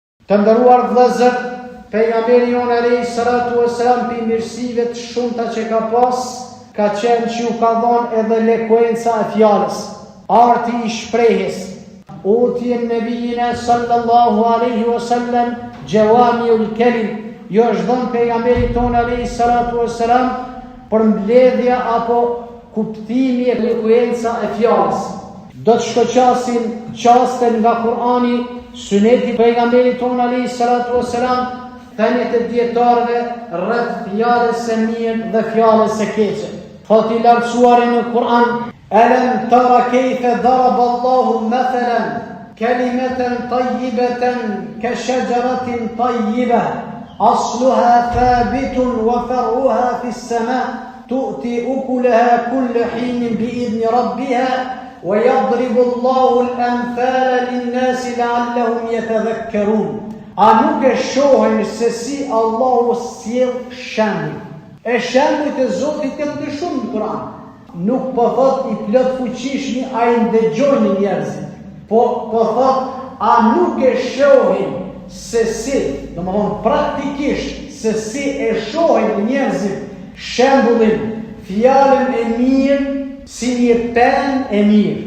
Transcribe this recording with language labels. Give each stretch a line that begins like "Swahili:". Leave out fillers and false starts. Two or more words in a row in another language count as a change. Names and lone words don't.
Albanian: Të nderuar vëllezër, pejgamberi jon
Arabic: عليه الصلاة والسلام
Albanian: pi mirësive të shumta që ka pas, ka qenë që u ka dhënë edhe lekuenca e fjalës, arti i shprehjes.
Arabic: أوتي نبينا صلى الله عليه وسلم جوامع الكلم.
Albanian: Jo është dhënë pejgamberit ton
Arabic: عليه الصلاة والسلام
Albanian: për mbledhja apo kuptimi e lekuenca e fjalës. Do të shkoqasim qaste nga Kurani, suneti pejgamberit ton
Arabic: عليه الصلاة والسلام,
Albanian: thënjet e dietarëve rreth fjalës së mirë dhe fjalës së keqe. Thot i lartësuari në Kur'an:
Arabic: ألم تر كيف ضرب الله مثلا كلمة طيبة كشجرة طيبة أصلها ثابت وفرعها في السماء تؤتي أكلها كل حين بإذن ربها ويضرب الله الأمثال للناس لعلهم يتذكرون.
Albanian: A nuk e shohin se si Allahu sjell shembuj. E shembujt e Zotit janë të shumë në Kur'an. Nuk po thot i plot fuqishmi a i ndëgjojnë njerëzit, po thot a nuk e shohin se si, domethënë praktikisht se si e shohin njerëzit shembullin, fjalën e mirë, si një pen e mirë.